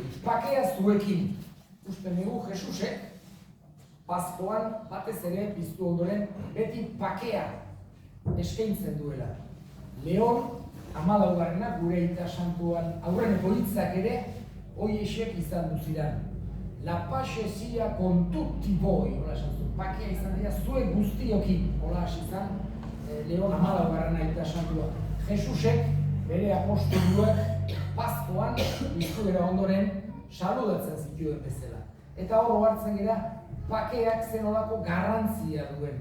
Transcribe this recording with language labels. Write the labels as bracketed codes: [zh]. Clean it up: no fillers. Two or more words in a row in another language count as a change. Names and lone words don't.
[eu] Pakea zuekin. Usten dugu Jesusek, Paskoan batez ere piztu ondoren, beti pakea eskaintzen duela. Leon, 14. gure aita santuan aurreneko hitzak ere, hoiexek izan duziran. [it] La pace sia con tutti voi, [eu] hola esan zuen. Pakea izan dira zuek guztiokin, hola izan Leon 14. aita santua. Jesusek, bere apostoluak, Paskoan, piztuera ondoren, saludatzen zituen bezala. Eta hor hartzen gira, pakeak zen olako garrantzia duen.